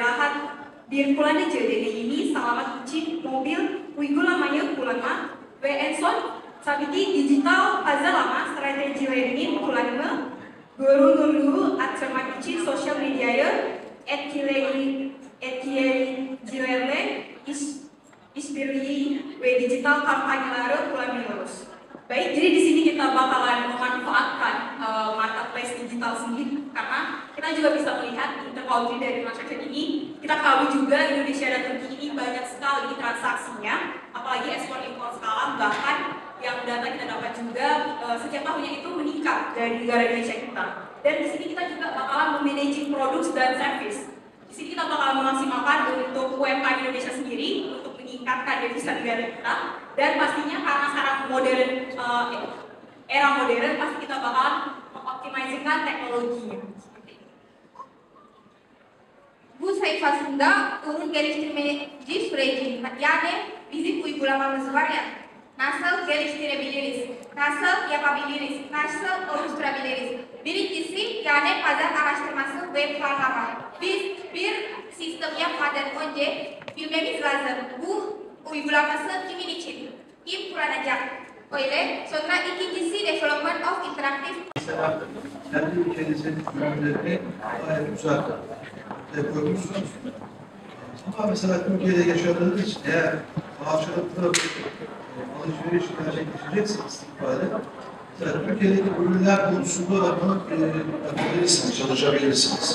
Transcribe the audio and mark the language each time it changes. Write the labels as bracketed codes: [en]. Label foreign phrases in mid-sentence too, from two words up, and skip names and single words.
[tr] rahat bir kullanıcı deneyimi sağlamak için mobil uygulamayı kullanmak ve en son tabii ki dijital pazarlama stratejilerinin kullanımı, görünürlüğü arttırmak için sosyal medyayı etkileyicilerle işbirliği ve digital kampanyaları kullanıyoruz. [id] Baik, jadi di sini kita bakalan memanfaatkan marketplace digital sendiri karena kita juga bisa melihat intercountry dari transaction ini. Kita tahu juga Indonesia dan Turki ini banyak sekali transaksinya, apalagi ekspor impor skala, bahkan yang data kita dapat juga setiap tahunnya itu meningkat dari negara Indonesia kita. Dan di sini kita juga bakalan memanaging produk dan service. Di sini kita bakalan memaksimalkan untuk UMKM Indonesia sendiri untuk meningkatkan devisa negara kita. Dan pastinya karena sekarang modern, era modern, pasti kita bakalan mengoptimasikan teknologinya. [tr] Bu sayfasında ürün geliştirmeci süreci yani bizim uygulamamız var ya, nasıl geliştirebiliriz, nasıl yapabiliriz, nasıl oluşturabiliriz. Birincisi yani pazar araştırması ve planlama. Biz bir sistem yapmadan önce bilmemiz lazım. Bu uygulaması kimin için, kim kullanacak. Öyle. Sonra ikincisi [en] development of interactive. [tr] Kendi ülkenizin ürünlerini gayet güzel koymuşsunuz. Ama mesela Türkiye'de yaşadığınız için eğer karşılıklı alışveriş gerçekleşeceksiniz istikbalde. Mesela Türkiye'deki ürünler konusunda da bunu yapabilirsiniz, çalışabilirsiniz.